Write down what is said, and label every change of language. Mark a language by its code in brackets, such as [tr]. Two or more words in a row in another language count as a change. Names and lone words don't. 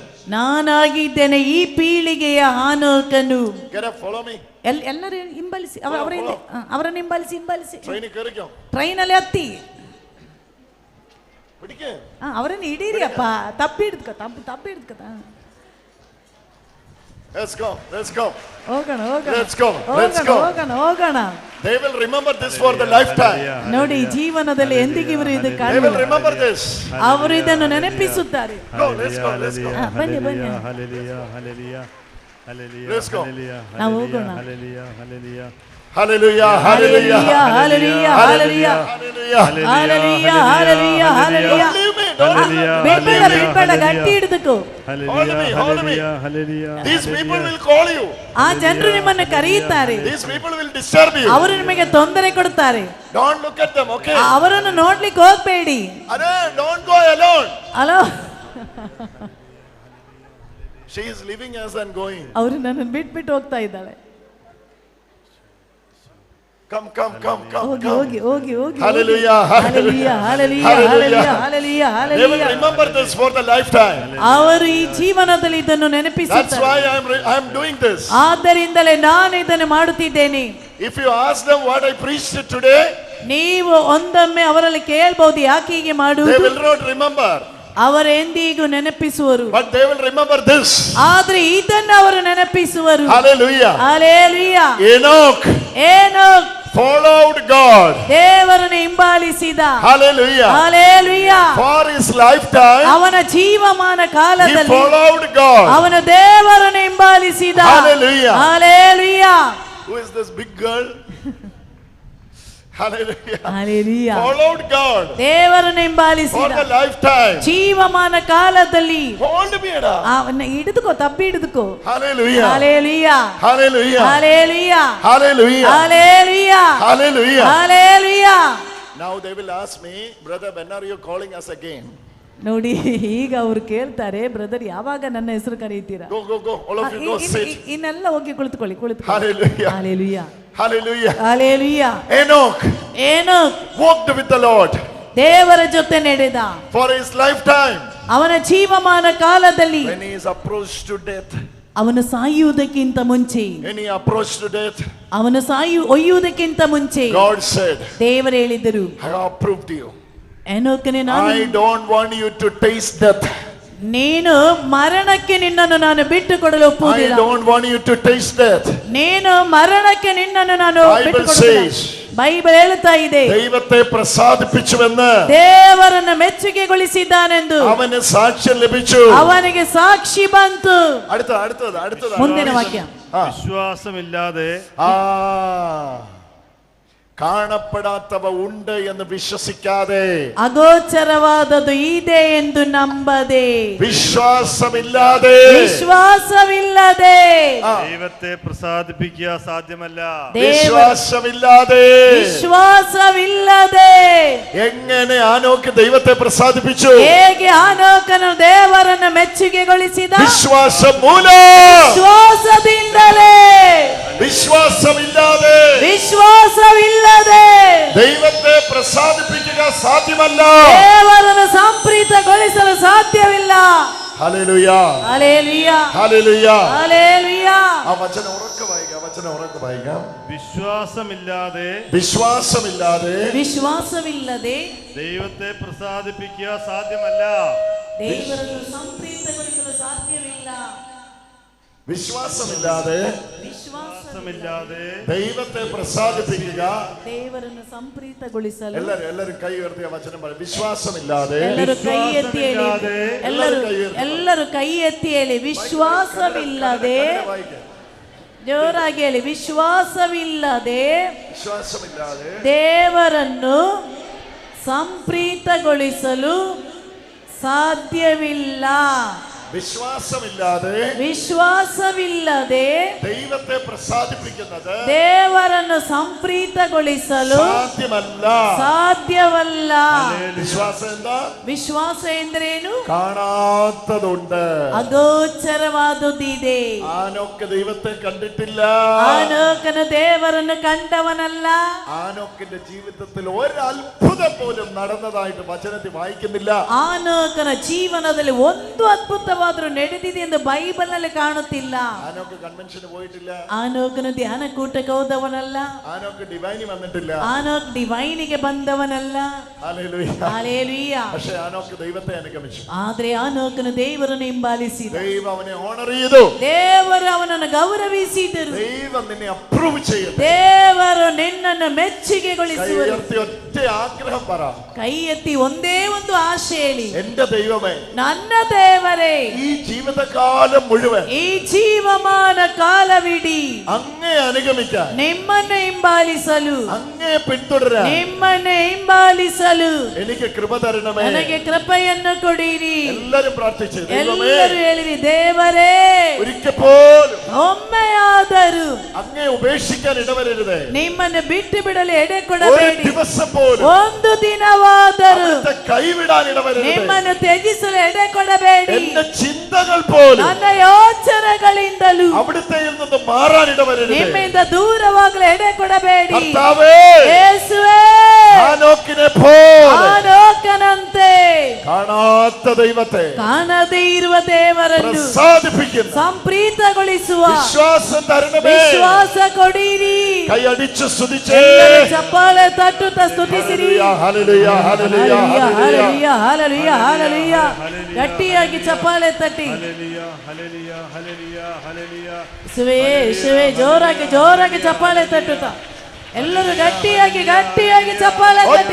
[kn] ನಾನಾಗಿದ್ದೇನೆ ಈ ಪೀಳಿಗೆಯ ಹಾನೋಕನು. [en] Get up, follow me. [kn] ಎಲ್ಲರೂ ಹಿಂಬಾಲಿಸಿ. ಅವರನ್ನು ಹಿಂಬಾಲಿಸಿ. ಟ್ರೈನಲ್ಲಿ ಹತ್ತಿ. ಬಿಡಿಕೆ. ಅವರನ್ನು ಹಿಡೀರಿ ಅಪ್ಪ. ತಪ್ಪಿ ಹಿಡ್ಕೊ. [en] Let's go. Let's go. [kn] ಹೋಗೋಣ ಹೋಗೋಣ [en] Let's go. Let's [kn] ಹೋಗೋಣ [en] go. [kn] ಹೋಗೋಣ ಹೋಗೋಣ. [en] They will remember this for the lifetime. [kn] ನೋಡಿ ಜೀವನದಲ್ಲಿ ಎಂದಿಗೂ ಇವರು ಇದು [en] They [kn] ಕಾಣುವ [en] will remember this. [kn] ಅವರು ಇದನ್ನು ನೆನಪಿಸುತ್ತಾರೆ. [en] Go. Let's go. Let's go. [kn] ಬನ್ನಿ ಬನ್ನಿ [en] Let's go. [kn] ನಾವು ಹೋಗೋಣ. [en] Hallelujah. Hallelujah. Hallelujah. Hallelujah. Hallelujah. Hallelujah. Hallelujah. Hallelujah. Don't leave me. Don't leave me. [kn] ಬಿಡ್ಬೇಡ ಬಿಡ್ಬೇಡ ಗಟ್ಟಿ ಹಿಡಿದುಕೋ. [en] Hold me. Hold me. These people will call you. [kn] ಆ ಜನರು ನಿಮ್ಮನ್ನು ಕರೆಯುತ್ತಾರೆ. [en] These people will disturb you. [kn] ಅವರು ನಿಮಗೆ ತೊಂದರೆ ಕೊಡುತ್ತಾರೆ. [en] Don't look at them. Okay. [kn] ಅವರನ್ನು ನೋಡ್ಲಿಕ್ಕೆ ಹೋಗ್ಬೇಡಿ. [en] Arey, don't go alone. [kn] ಹಲೋ. [en] She is leaving us and going. [kn] ಅವರು ನನ್ನನ್ನು ಬಿಟ್ಬಿಟ್ಟು ಹೋಗ್ತಾ ಇದ್ದಾಳೆ. [en] Come. [kn] ಹೋಗಿ ಹೋಗಿ ಹೋಗಿ ಹೋಗಿ. [en] Hallelujah. Hallelujah. Hallelujah. Hallelujah. Hallelujah. They will Hallelujah. remember this for the lifetime. [kn] ಅವರು ಈ ಜೀವನದಲ್ಲಿ ಇದನ್ನು [en] That's [kn] ನೆನಪಿಸುತ್ತಾರೆ. [en] why I am doing this. [kn] ಆದ್ದರಿಂದಲೇ ನಾನು ಇದನ್ನು ಮಾಡುತ್ತಿದ್ದೇನೆ. [en] If you ask them what I preached today, [kn] ನೀವು ಒಂದೊಮ್ಮೆ ಅವರಲ್ಲಿ ಕೇಳಬಹುದು ಯಾಕೆ ಹೀಗೆ [en] they [kn] ಮಾಡುವುದು. [en] will not remember. [kn] ಅವರು ಎಂದಿಗೂ ನೆನಪಿಸುವರು. [en] But they will remember this. [kn] ಆದ್ರೆ ಇದನ್ನು ಅವರು ನೆನಪಿಸುವರು. [en] Hallelujah. Hallelujah. Enoch [kn] ಏನೋಕ್ [en] followed God. [kn] ದೇವರನ್ನು ಹಿಂಬಾಲಿಸಿದ. [en] Hallelujah. Hallelujah. For his lifetime, [kn] ಅವನ ಜೀವಮಾನ [en] he [kn] ಕಾಲದಲ್ಲಿ [en] followed God. [kn] ಅವನು ದೇವರನ್ನು ಹಿಂಬಾಲಿಸಿದ. [en] Hallelujah. Hallelujah. Who is this big girl? Hallelujah. Hallelujah. Followed God [kn] ದೇವರನ್ನು [en] for [kn] ಹಿಂಬಾಲಿಸಿದ. [en] the lifetime. [kn] ಜೀವಮಾನ ಕಾಲದಲ್ಲಿ [en] Hold me, Ada. [kn] ಅವನ್ನ ಹಿಡಿದುಕೋ ತಪ್ಪಿ ಹಿಡಿದುಕೋ. [en] Hallelujah. Hallelujah. Hallelujah. Hallelujah. Hallelujah. Hallelujah. Hallelujah. Hallelujah. Now they will ask me, brother, when are you calling us again? [kn] ನೋಡಿ ಈಗ ಅವರು ಕೇಳ್ತಾರೆ, ಬ್ರದರ್ ಯಾವಾಗ ನನ್ನ ಹೆಸರು ಕರೀತೀರಾ? [en] Go. All of you go sit. [kn] ಇನ್ನೆಲ್ಲ ಹೋಗಿ ಕುಳಿತುಕೊಳ್ಳಿ. [en] Hallelujah. Hallelujah. Hallelujah. Hallelujah. Enoch walked with the Lord [kn] ದೇವರ ಜೊತೆ ನಡೆದ. [en] for his lifetime. [kn] ಅವನ ಜೀವಮಾನ ಕಾಲದಲ್ಲಿ [en] When he is approached to death, [kn] ಅವನು ಸಾಯುವುದಕ್ಕಿಂತ ಮುಂಚೆ, [en] when he approached to death, [kn] ಅವನು ಒಯ್ಯುವುದಕ್ಕಿಂತ ಮುಂಚೆ [en] God said, [kn] ದೇವರು ಹೇಳಿದರು, [en] I have approved you. [kn] ಏನೋಕನೆ [en] I [kn] ನಾನು [en] don't want you to taste death. [kn] ನೀನು ಮರಣಕ್ಕೆ ನಿನ್ನನ್ನು ನಾನು ಬಿಟ್ಟು ಕೊಡಲು [en] I [kn] ಒಪ್ಪುವುದಿಲ್ಲ. [en] don't want you to taste death. [kn] ನೀನು ಮರಣಕ್ಕೆ ನಿನ್ನನ್ನು ನಾನು ಬಿಟ್ಟು [en] Bible [kn] ಕೊಡುವುದಿಲ್ಲ. [en] says, [kn] ಬೈಬಲ್ ಹೇಳ್ತಾ ಇದೆ, [ml] ദൈവത്തെ പ്രസാദിപ്പിച്ചുവെന്ന് [kn] ದೇವರನ್ನು ಮೆಚ್ಚುಗೆಗೊಳಿಸಿದ್ದಾನೆಂದು [ml] അവന് സാക്ഷ്യം ലഭിച്ചു. [kn] ಅವನಿಗೆ ಸಾಕ್ಷಿ ಬಂತು. [ml] അടുത്തത് [kn] ಮುಂದಿನ ವಾಕ್ಯ. [ml] വിശ്വാസമില്ലാതെ കാണപ്പെടാത്തവ ഉണ്ട് എന്ന് വിശ്വസിക്കാതെ, [kn] ಅಗೋಚರವಾದದ್ದು ಇದೆ ಎಂದು ನಂಬದೆ, [ml] വിശ്വാസമില്ലാതെ ദൈവത്തെ പ്രസാദിപ്പിക്കുക സാധ്യമല്ല. [kn] ವಿಶ್ವಾಸವಿಲ್ಲದೆ [ml] എങ്ങനെ ആനോക്ക് ദൈവത്തെ പ്രസാദിപ്പിച്ചു? [kn] ಹೇಗೆ ಆನೋಕನು ದೇವರನ್ನು ಮೆಚ್ಚುಗೆಗೊಳಿಸಿದ? [ml] വിശ്വാസം മൂലം. [kn] ವಿಶ್ವಾಸದಿಂದಲೇ. ವಿಶ್ವಾಸವಿಲ್ಲದೆ [ml] ദൈവത്തെ പ്രസാദിപ്പിക്കുക സാധ്യമല്ല. [kn] ದೇವರನ್ನು ಸಂಪ್ರೀತಗೊಳಿಸಲು ಸಾಧ್ಯವಿಲ್ಲ. [ml] ഹല്ലേലൂയ. ഹല്ലേലൂയ. ഹല്ലേലൂയ. ഹല്ലേലൂയ. ആ വചനം ഉറക്കെ വായിക്കാം. വിശ്വാസമില്ലാതെ ദൈവത്തെ പ്രസാദിപ്പിക്കുക സാധ്യമല്ല. [kn] ದೇವರನ್ನು ಸಂಪ್ರೀತಗೊಳಿಸಲು ಸಾಧ್ಯವಿಲ್ಲ. [ml] വിശ്വാസമില്ലാതെ ദൈവത്തെ പ്രസാദിപ്പിക്കുക. [kn] ದೇವರನ್ನು ಸಂಪ್ರೀತಗೊಳಿಸಲು [ml] എല്ലാരും കൈ ഉയർത്തിയ വചനം പറയും. വിശ്വാസമില്ലാതെ. [kn] ಎಲ್ಲರೂ ಕೈ ಎತ್ತಿ ಹೇಳಿ. ಎಲ್ಲರೂ ಕೈ ಎತ್ತಿ ಹೇಳಿ. ವಿಶ್ವಾಸವಿಲ್ಲದೆ. ಜೋರಾಗಿ ಹೇಳಿ. ವಿಶ್ವಾಸವಿಲ್ಲದೆ ದೇವರನ್ನು ಸಂಪ್ರೀತಗೊಳಿಸಲು ಸಾಧ್ಯವಿಲ್ಲ. [ml] വിശ്വാസമില്ലാതെ ദൈവത്തെ പ്രസാദിപ്പിക്കുന്നത്, [kn] ದೇವರನ್ನು ಸಂಪ್ರೀತಗೊಳಿಸಲು ಸಾಧ್ಯವಲ್ಲ. [ml] വിശ്വാസം എന്താ? [kn] ವಿಶ್ವಾಸ ಎಂದರೇನು? [ml] കാണാത്തതുണ്ട്. [kn] ಅಗೋಚರವಾದುದಿದೆ. [ml] ആനോക്ക് ദൈവത്തെ കണ്ടിട്ടില്ല. [kn] ಆನೋಕನು ದೇವರನ್ನು ಕಂಡವನಲ್ಲ. [ml] ആനോക്കിന്റെ ജീവിതത്തിൽ ഒരു അത്ഭുതം പോലും നടന്നതായിട്ട് വചനത്തിൽ വായിക്കുന്നില്ല. [kn] ಆನೋಕನ ಜೀವನದಲ್ಲಿ ಒಂದು ಅದ್ಭುತ ದೂರವಾದರೂ ನಡೆದಿದೆ ಎಂದು ಬೈಬಲ್ ನಲ್ಲಿ ಕಾಣುತ್ತಿಲ್ಲ. [ml] ആനോക്ക് കൺവെൻഷന് പോയിട്ടില്ല. [kn] ಆನೋಕನು ಧ್ಯಾನ ಕೂಟಕ್ಕೆ ಹೋದವನಲ್ಲ. [ml] ആനോക്ക് ഡിവൈനി വന്നിട്ടില്ല. [kn] ಆನೋಕ್ ಡಿವೈನಿಗೆ ಬಂದವನಲ್ಲ. [ml] ഹല്ലേലൂയ. [kn] ಹಲ್ಲೆಲೂಯ. [ml] പക്ഷേ ആനോക്ക് ദൈവത്തെ അനുഗമിച്ചു. [kn] ಆದ್ರೆ ಆನೋಕನು ದೇವರನ್ನು ಹಿಂಬಾಲಿಸಿದ. [ml] ദൈവം അവനെ ഓണർ ചെയ്തു. [kn] ದೇವರು ಅವನನ್ನು ಗೌರವಿಸಿದರು. [ml] ദൈവം നിന്നെ അപ്രൂവ് ചെയ്യും. [kn] ದೇವರು ನಿನ್ನನ್ನು ಮೆಚ್ಚುಗೆಗೊಳಿಸುವರು. [ml] ഒറ്റ ആഗ്രഹം പറ. [kn] ಕೈ ಎತ್ತಿ ಒಂದೇ ಒಂದು ಆಶೆ ಹೇಳಿ, [ml] എന്റെ ദൈവമേ, [kn] ನನ್ನ ದೇವರೇ, [ml] ഈ ജീവിതകാലം മുഴുവൻ [kn] ಈ ಜೀವಮಾನ ಕಾಲವಿಡೀ [ml] അങ്ങേ അനുഗമിക്കാൻ, [kn] ನಿಮ್ಮನ್ನು ಹಿಂಬಾಲಿಸಲು, [ml] അങ്ങേ പിന്തുടരാൻ, [kn] ನಿಮ್ಮನ್ನು ಹಿಂಬಾಲಿಸಲು [ml] എനിക്ക് കൃപ തരണമേ. [kn] ನನಗೆ ಕೃಪೆಯನ್ನು ಕೊಡಿರಿ. [ml] എല്ലാരും പ്രാർത്ഥിച്ചു. [kn] ಎಲ್ಲರೂ ಹೇಳಿರಿ, ದೇವರೇ, [ml] ഒരിക്കൽ പോലും [kn] ಒಮ್ಮೆಯಾದರೂ [ml] അങ്ങേ ഉപേക്ഷിക്കാൻ ഇടവരരുതേ. [kn] ನಿಮ್ಮನ್ನು ಬಿಟ್ಟು ಬಿಡಲು ಎಡೆ [ml] ഒരു [kn] ಕೊಡಬೇಡಿ. [ml] ദിവസം പോലും [kn] ಒಂದು ದಿನವಾದರೂ [ml] അവിടുത്തെ കൈവിടാൻ ഇടവരരുതേ. [kn] ನಿಮ್ಮನ್ನು ತ್ಯಜಿಸಲು ಎಡೆ ಕೊಡಬೇಡಿ. [ml] എന്റെ ചിന്തകൾ പോലും [kn] ನನ್ನ ಯೋಚನೆಗಳಿಂದಲೂ [ml] അവിടുത്തെ നിന്ന് മാറാൻ ഇടവരരുതേ. [kn] ನಿಮ್ಮಿಂದ ದೂರವಾಗಲು ಎಡೆ ಕೊಡಬೇಡಿ. [ml] കർത്താവേ, [kn] ಯೇಸುವೇ, [ml] ഹാനോക്കിനെ പോലെ [kn] ಆನೋಕನಂತೆ [ml] കാണാത്ത ദൈവത്തെ [kn] ಕಾಣದೇ ಇರುವ ದೇವರನ್ನು [ml] പ്രസാദിപ്പിക്കുന്ന [kn] ಸಂಪ್ರೀತಗೊಳಿಸುವ [ml] വിശ്വാസം തരണമേ. [kn] ವಿಶ್ವಾಸ ಕೊಡಿರಿ. [ml] കൈയടിച്ചു സ്തുതിച്ചേ. [kn] ಎಲ್ಲರೂ ಚಪ್ಪಾಳೆ ತಟ್ಟುತ್ತಾ ಸ್ತುತಿಸಿರಿ. [ml] ഹല്ലേലൂയ, ഹല്ലേലൂയ, ഹല്ലേലൂയ, [kn] ಹಾಲೆಲೂಯಾ, ಹಾಲೆಲೂಯಾ, ಹಾಲೆಲೂಯಾ. ಗಟ್ಟಿಯಾಗಿ ಚಪ್ಪಾಳೆ ತಟ್ಟಿ. ಯೇಸುವೇ, ಯೇಸುವೇ, ಜೋರಾಗಿ ಜೋರಾಗಿ ಚಪ್ಪಾಳೆ ತಟ್ಟುತ್ತಾ ಎಲ್ಲರೂ ಗಟ್ಟಿಯಾಗಿ ಗಟ್ಟಿಯಾಗಿ ಚಪ್ಪಾಳೆ ತಟ್ಟಿ.